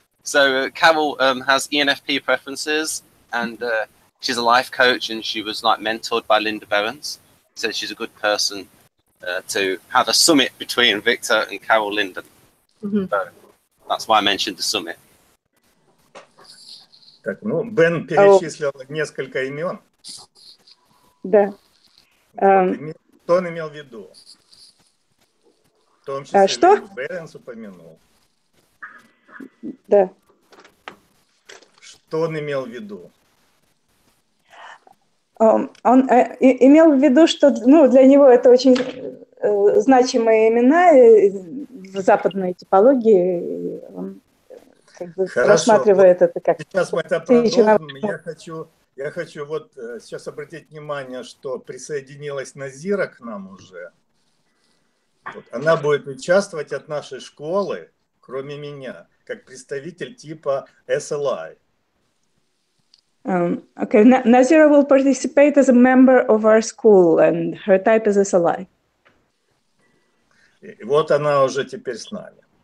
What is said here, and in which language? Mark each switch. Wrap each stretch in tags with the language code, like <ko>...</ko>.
<en>So Carol has ENFP preferences, and she's a life coach, and she was like mentored by Linda Behrens. So she's a good person to have a summit between Viktor and Carol Linden. Mm-hmm. So that's why I mentioned the summit.</en> <ru>Так, Бен перечислил несколько имен. Да. Что он имел в виду? В том числе Линду Беренс упомянул. Да. Что он имел в виду? Он имел в виду, что для него это очень значимые имена в западной типологии. Он рассматривает это как... Сейчас мы это продолжим. Я хочу Я хочу вот сейчас обратить внимание, что присоединилась Назира к нам уже. Вот. Она будет участвовать от нашей школы, кроме меня, как представитель типа SLI.</ru> <en>Okay, Nazira will participate as a member of our school, and her type is SLI.</en> <ru>И вот она уже теперь с нами.</ru>